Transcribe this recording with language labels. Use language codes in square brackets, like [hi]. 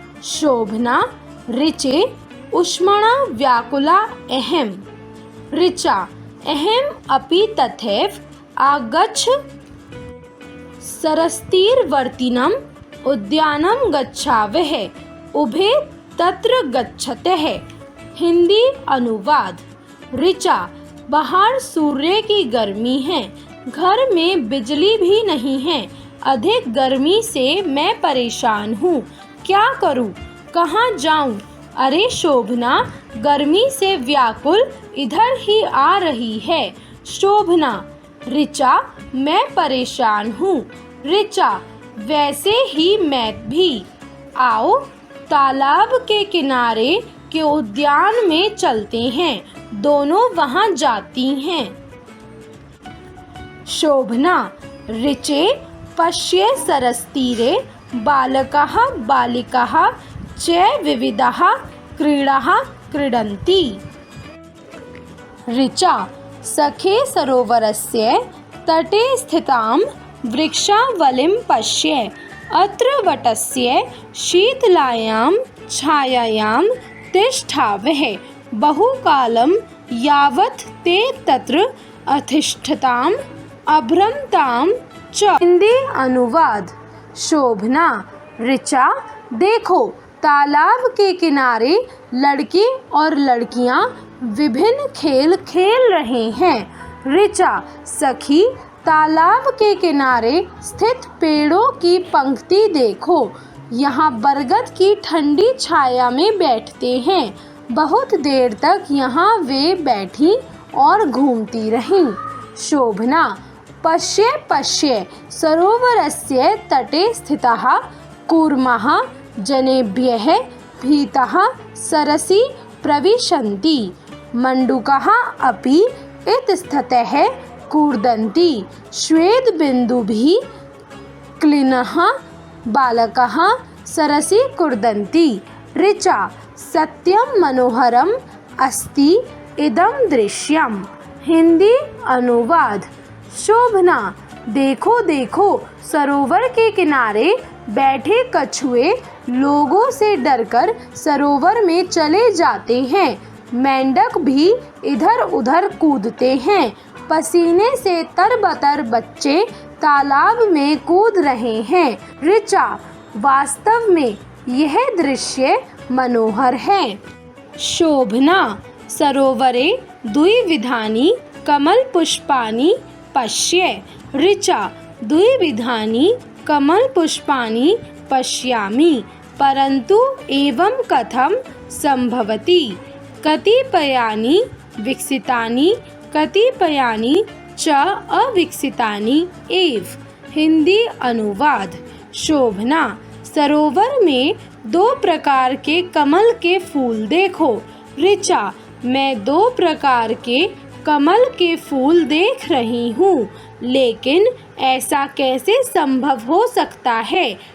[sa] शोभना ऋचे ऊष्मणा व्याकुला अहम्। ऋचा अहम् अपि तथैव आगच्छ। सरस्तीरवर्तिनम् उद्यानं गच्छावः, उभे तत्र गच्छतः। [hi] हिंदी अनुवाद। ऋचा बाहर सूर्य की गर्मी है, घर में बिजली भी नहीं है। अधिक गर्मी से मैं परेशान हूँ, क्या करूँ, कहाँ जाऊँ। अरे शोभना गर्मी से व्याकुल इधर ही आ रही है। शोभना ऋचा मैं परेशान हूँ। ऋचा वैसे ही मैं भी। आओ तालाब के किनारे के उद्यान में चलते हैं। दोनों वहाँ जाती हैं। [sa] शोभना ऋचे पश्ये सरस्तीरे बालकाः बालिकाः च विविधाः क्रीडाः क्रीडन्ति। ऋचा सखे सरोवरस्य तटे स्थितां वृक्षावलिं पश्य। अत्र वटस्य शीतलायां छायायां तिष्ठावः। बहुकालं यावत् ते तत्र अतिष्ठताम् अभ्रमतां च। [hi] हिंदी अनुवाद। शोभना ऋचा देखो तालाब के किनारे लड़के और लड़कियां विभिन्न खेल खेल रहे हैं। ऋचा सखी तालाब के किनारे स्थित पेड़ों की पंक्ति देखो, यहाँ बरगद की ठंडी छाया में बैठते हैं। बहुत देर तक यहाँ वे बैठी और घूमती रहीं। [sa] शोभना पश्य पश्य सरोवरस्य तटे स्थिताः कूर्माः जनेभ्यः भीताः सरसि प्रविशन्ति। मण्डूकाः अपि इतस्ततः कूर्दन्ति। श्वेतबिन्दुभिः क्लिन्नाः बालकाः सरसि कूर्दन्ति। ऋचा सत्यं मनोहरम् अस्ति इदं दृश्यम्। [hi] हिंदी अनुवाद। शोभना देखो देखो सरोवर के किनारे बैठे कछुए लोगों से डरकर सरोवर में चले जाते हैं। मेंढक भी इधर उधर कूदते हैं। पसीने से तरबतर बच्चे तालाब में कूद रहे हैं। ऋचा वास्तव में यह दृश्य मनोहर है। [sa] शोभना सरोवरे द्विविधानि कमलपुष्पाणि पश्य। ऋचा द्विविधानि कमलपुष्पाणि पश्यामि, परन्तु एवं कथं संभवति। कतिपयानि विकसितानि कतिपयानि च अविकसितानि एव। [hi] हिंदी अनुवाद। शोभना सरोवर में 2 प्रकार के कमल के फूल देखो। ऋचा मैं 2 प्रकार के कमल के फूल देख रही हूँ, लेकिन ऐसा कैसे संभव हो सकता है।